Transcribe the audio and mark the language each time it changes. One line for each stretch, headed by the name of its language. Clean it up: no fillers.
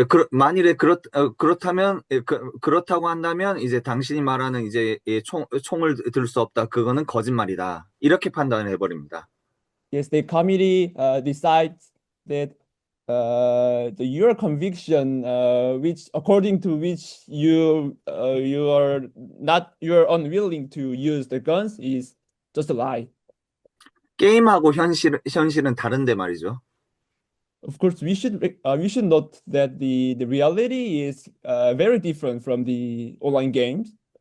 Korean: 만일에 그렇다면 그렇다고 한다면 이제 당신이 말하는 이제 총을 들 수 없다. 그거는 거짓말이다. 이렇게 판단을 해버립니다.
English: Yes, the committee decides that your conviction, which according to which you're unwilling to use the guns, is just a lie.
Korean: 게임하고 현실은 다른데 말이죠.
English: Of course, we should note that the reality is very different from the online games.